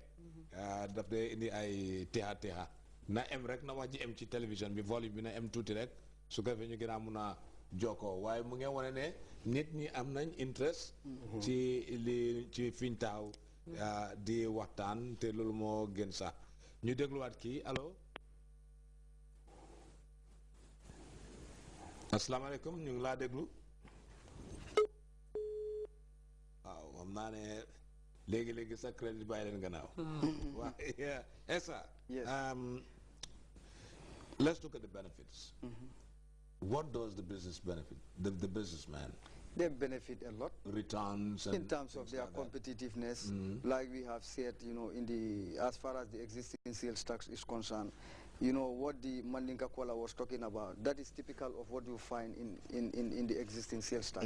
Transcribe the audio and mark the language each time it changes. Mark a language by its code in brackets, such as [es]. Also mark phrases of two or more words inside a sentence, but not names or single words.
[wo] daf dee indi ay texa na em rek na wax ji em ci télévision bi volume bi na em tuuti rek su ko defee ñu gën a mun a jokkoo waaye mu ngi wane ne nit ñi am nañ interest ci li ci fiñ taxaw di waxtaan te loolu moo gën sax ñu dégluwaat kii allo asalaamaaleykum ñu ngi laa déglu waaw xam naa ne léegi sa crédit bàyyi leen gannaaw waaw Essa [en] let's look at the benefits. What does the business benefit, the businessman? They benefit a lot. Returns and in terms of their competitiveness, like we have said, you know, as far as the existing sales tax is concerned, you know, what the Mandinka Kola was talking about, that is typical of what you find in the existing sales tax.